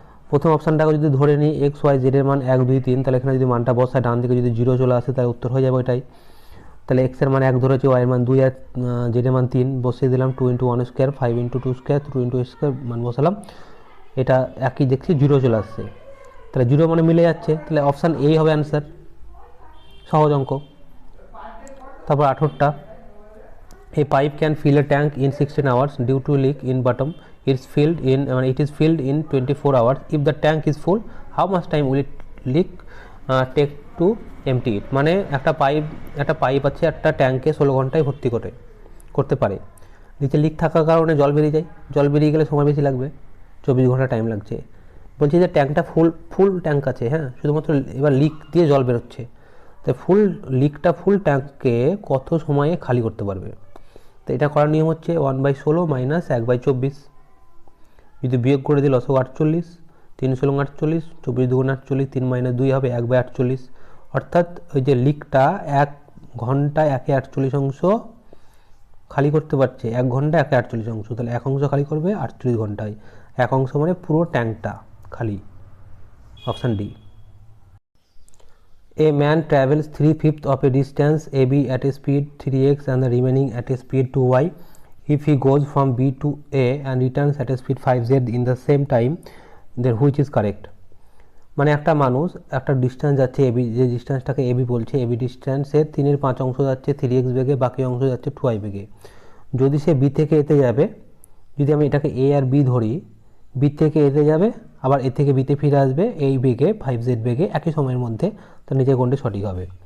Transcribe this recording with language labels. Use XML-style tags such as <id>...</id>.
<bn>প্রথম অপশানটাকে যদি ধরে নিই এক্স ওয়াই জেড এর মান 1 2 3, তাহলে এখানে যদি মানটা বসায় ডান দিকে যদি 0 চলে আসে, তাহলে উত্তর হয়ে যাবে এটাই। তাহলে এক্স এর মান 1 ধরেছি, ওয়াই এর মান 2 আর জেড এর মান 3 বসিয়ে দিলাম, 2 × 1², 5 × 2², 2 × x² মান বসালাম, এটা একই দেখছি 0 চলে আসছে, তাহলে 0 মানে মিলে যাচ্ছে, তাহলে অপশান এই হবে অ্যান্সার, সহজ অঙ্ক। তারপর 18টা,</bn> <en>a pipe can fill a tank in 16 hours due to leak in bottom, it is filled in 24 hours, if the tank is full how much time will it leak take to empty it?</en> <bn>মানে একটা pipe আছে একটা ট্যাঙ্কে 16 ঘন্টায় ভর্তি করতে পারে, নিচে লিক থাকার কারণে জল বেরিয়ে গেলে সময় বেশি লাগবে, 24 ঘন্টা টাইম লাগছে। বলছি যে ট্যাঙ্কটা ফুল ট্যাঙ্ক আছে, হ্যাঁ, শুধুমাত্র এবার লিক দিয়ে জল বেরোচ্ছে, তাই ফুল ট্যাঙ্ককে কত সময়ে খালি করতে পারবে? তো এটা করার নিয়ম হচ্ছে 1/16 মাইনাস 1/24, যদি বিয়োগ করে দিই লসও 48, 3 × 16 48, 24 × 2 48, 3 - 2 হবে 1/48, অর্থাৎ ওই যে লিকটা 1 ঘন্টায় 1/48 অংশ খালি করতে পারছে, 1 ঘন্টা 1/48 অংশ, তাহলে 1 অংশ খালি করবে 48 ঘন্টায়, 1 অংশ মানে পুরো ট্যাঙ্কটা খালি, option D.</bn> <en>A man travels 3/5 of a distance AB at a speed 3x and the remaining at a speed 2y. If he goes from B to A and returns at a speed 5z in the same time, then which is correct?</en> <bn>মানে একটা মানুষ একটা distance যাচ্ছে AB, যে ডিস্টেন্সটাকে AB বলছে, AB ডিস্টেন্সের 3/5 অংশ যাচ্ছে 3x বেগে, বাকি অংশ যাচ্ছে 2y বেগে। যদি সে বি থেকে এতে যাবে, যদি আমি এটাকে এ আর বি ধরি, বি থেকে এতে যাবে, আবার এ থেকে বিতে ফিরে আসবে এই বেগে 5z বেগে একই সময়ের মধ্যে, তার নিজের কোনটি সঠিক হবে?</bn>